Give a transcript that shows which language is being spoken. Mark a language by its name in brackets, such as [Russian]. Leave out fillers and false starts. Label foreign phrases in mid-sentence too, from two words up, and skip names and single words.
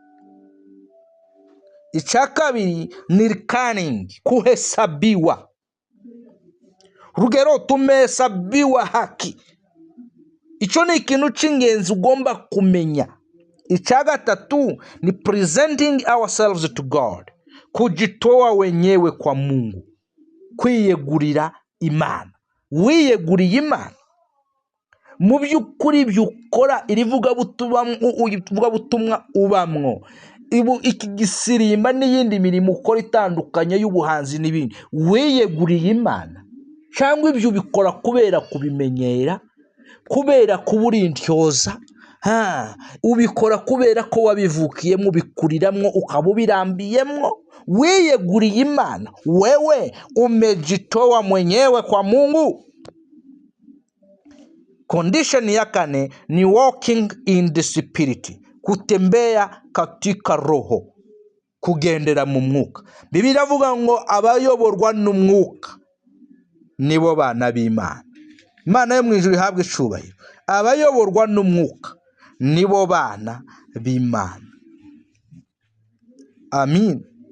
[Kinyarwanda] Icya kabiri ni reckoning, kuhesabiwa. [Swahili] Rugero tumehesabiwa haki. [Kinyarwanda] Icyo ni ikintu cy'ingenzi ugomba kumenya. Icya gatatu ni [English] presenting ourselves to God, [Swahili] kujitoa wenyewe kwa Mungu, [Kinyarwanda] kwiyegurira Imana. Wiyeguriye Imana mu by'ukuri byukora irivuga butumwa ubamwo, iki gisirimba n'iyindi mirimo ukora itandukanye y'ubuhanzi n'ibindi, wiyeguriye Imana cyangwa ibyo ubikora kubera kubimenyera, kubera kuburintyoza, ubikora kubera ko wabivukiyemo, bikuriramo, ukaba ubirambiyemo? Wiyeguriye Imana, [Swahili] wewe umejitoa mwenyewe kwa Mungu. [English] Condition [Kinyarwanda] ya kane ni [English] walking in the spirit, [Swahili] kutembea katika roho, [Kinyarwanda] kugendera mu mwuka. Bibiliya iravuga ngo abayoborwa n'umwuka nibo bana b'Imana. Imana yo mu ijuru ihabwa icubahiro. Abayoborwa n'umwuka nibo bana b'Imana. Amin.